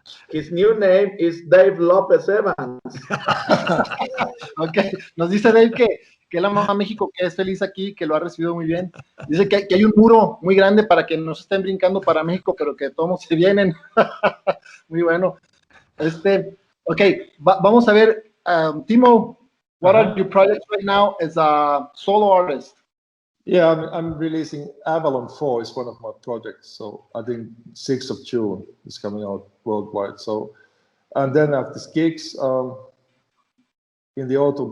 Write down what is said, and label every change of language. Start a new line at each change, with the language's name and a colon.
English: His new name is Dave Lopez Evans.
Spanish: Ok, nos dice Dave él ama a México, que es feliz aquí, que lo ha recibido muy bien. Dice que hay un muro muy grande para que no se estén brincando para México, pero que todos se vienen. Muy bueno.
English: Ok,
Spanish: vamos a ver,
English: Timmo, what are your projects right now as a solo artist? Yeah, I'm releasing Avalon 4 is one of my projects. So I think 6th of June is coming out worldwide. So, and then I have these gigs in the autumn.